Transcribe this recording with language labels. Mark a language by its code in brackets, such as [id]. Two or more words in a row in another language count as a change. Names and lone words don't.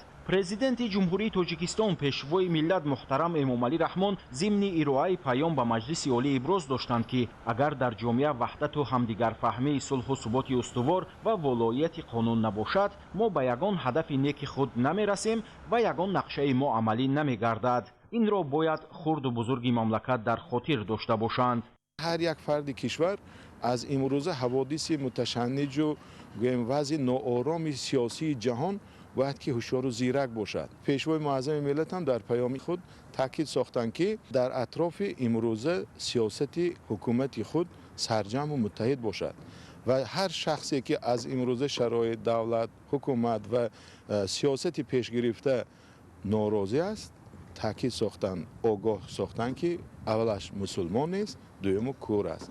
[tg] президенти ҷумҳурии тоҷикистон пешвои миллат муҳтарам Эмомалӣ Раҳмон зимни ироаи паём ба маҷлиси олӣ иброз доштанд ки агар дар ҷомеа ваҳдату ҳамдигарфаҳмии сулҳу суботи устувор ва волояти қонун набошад, мо ба ягон ҳадафи неки худ намерасем ва ягон нақшаи мо амалӣ намегардад. инро бояд хурду бузурги мамлакат дар хотир дошта бошанд. ҳар як фарди кишвар аз имрӯза ҳаводиси муташанниҷу гӯем вазъи ноороми сиёсии ҷаҳон [fa] باید که هوشیار و زیرک باشد. پیشوای معظم ملت هم در پیام خود تاکید ساختند که در اطراف امروزه سیاست حکومت خود سرجم و متحد باشد و هر شخصی که از امروزه شرایط دولت، حکومت و سیاست پیش گرفته ناراضی است، تاکید ساختند، آگاه ساختند که اولش مسلمان نیست، دوم کور است.